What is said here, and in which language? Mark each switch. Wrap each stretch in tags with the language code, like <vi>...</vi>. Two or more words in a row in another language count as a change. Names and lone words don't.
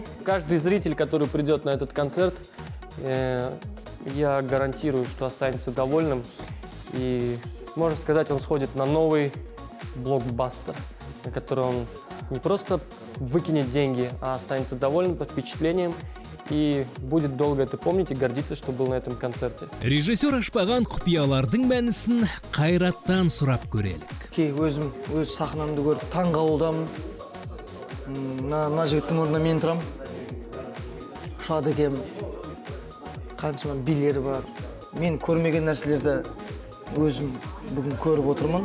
<ru>Каждый зритель, который придет на этот концерт, я гарантирую, что останется довольным. И, можно сказать, он сходит на новый блокбастер, на который он не просто выкинет деньги, а останется довольным, под впечатлением и будет долго это помнить и гордиться, что был на этом концерте.</ru> <kk>Режиссер ашпаған құпиялардың мәнісін Қайраттан сұрап көрелік. Өз сахнамды көріп таң қалудамын. Мына жігіттің орнына мен тұрам. Шад екем. Қаншама билері бар. Мен көрмеген нәрселерді өзім бүгін көріп отырмын.</kk>